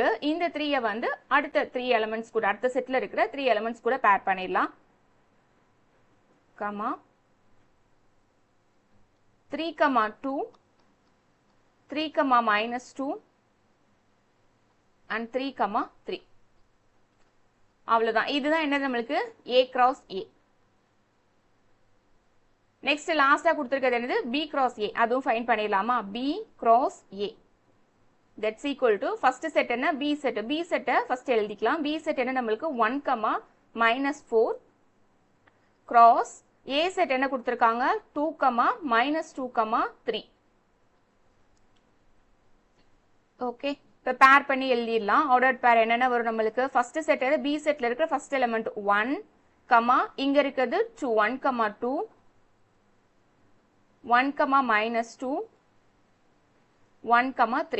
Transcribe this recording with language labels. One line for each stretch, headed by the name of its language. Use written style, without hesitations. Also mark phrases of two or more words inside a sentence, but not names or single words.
Tamil: இந்த 3 வந்து அடுத்த 3 எலிமெண்ட்ஸ் கூட, அடுத்த செட்ல இருக்கிற 3 எலிமெண்ட்ஸ் கூட பேர் பண்ணிடலாம்.
English: 3, 2 3, -2 and 3, 3.
Tamil: அவ்வளவுதான். இதுதான் என்ன நம்மளுக்கு?
English: a cross a. next last
Tamil: கொடுத்திருக்கிறது என்னது?
English: b cross a.
Tamil: அதுவும் ஃபைண்ட் பண்ணிடலாமா?
English: b cross a that's equal to first set என்ன? b set. b set
Tamil: ஃபர்ஸ்ட் எழுதிக்கலாம்.
English: b set
Tamil: என்ன நம்மளுக்கு? 1, -4
English: cross a set
Tamil: என்ன கொடுத்திருக்காங்க? 2, -2, 3. ஓகே, இப்போ பேர் பண்ணி எழுதிடலாம்.
English: ordered pair
Tamil: என்னென்ன வரும் நம்மளுக்கு?
English: first set b set
Tamil: இருக்கிற
English: first element
Tamil: 1, இங்க இருக்கிறது 2, 1, 2 1, -2 1, 3.